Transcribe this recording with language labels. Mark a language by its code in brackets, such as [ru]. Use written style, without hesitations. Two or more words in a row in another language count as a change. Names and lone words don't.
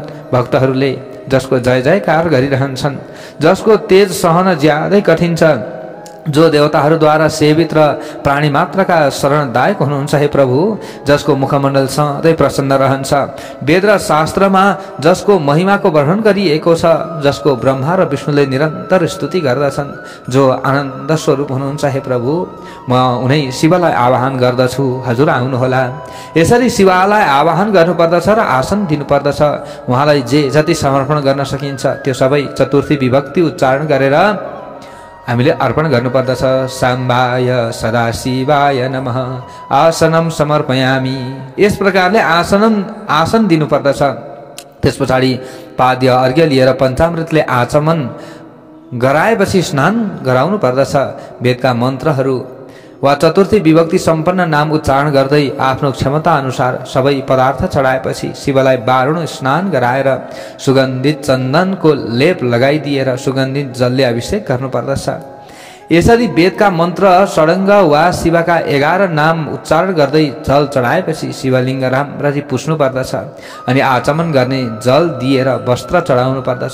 [ne] भक्तहरूले, जसको जय जयकार गरिरहन्छन्, जसको तेज सहन ज्यादै कठिन छ, जो देवताहरूद्वारा सेवित र प्राणी मात्रका शरणदायक हुनुहुन्छ हे प्रभु, जसको मुखमण्डल सधैँ प्रसन्न रहन्छ, वेद र शास्त्रमा जसको महिमाको वर्णन गरिएको छ, जसको ब्रह्मा र विष्णुले निरन्तर स्तुति गर्दछन्, जो आनन्द स्वरूप हुनुहुन्छ हे प्रभु, म उनै शिवलाई आवाहन गर्दछु, हजुर आउनुहोला। यसरी शिवलाई आवाहन गर्नुपर्दछ र आसन दिनुपर्दछ। उहाँलाई जे जति समर्पण गर्न सकिन्छ त्यो सबै चतुर्थी विभक्ति उच्चारण गरेर हामीले अर्पण गर्नुपर्दछ। [sa] साम्बाय सदाशिवाय नमः आसनं समर्पयामि। [ne] यस प्रकारले आसन दिनुपर्दछ। त्यस पछाडि पाद्य अर्घ्य लिएर पञ्चामृतले आचमन गराएपछि स्नान गराउनु पर्दछ। वेदका मन्त्रहरू वा चतुर्थी विभक्ति सम्पन्न नाम उच्चारण गर्दै आफ्नो क्षमता अनुसार सबै पदार्थ चढाएपछि शिवलाई 12 स्नान गराएर सुगन्धित चन्दनको लेप लगाइदिएर सुगन्धित जलले अभिषेक गर्नुपर्दछ। यसरी वेदका मन्त्र षडङ्ग वा शिवका 11 नाम उच्चारण गर्दै जल चढाएपछि शिवलिङ्ग राम्ररी पुस्नु पर्दछ अनि आचमन गर्ने जल दिएर वस्त्र चढाउनु पर्दछ।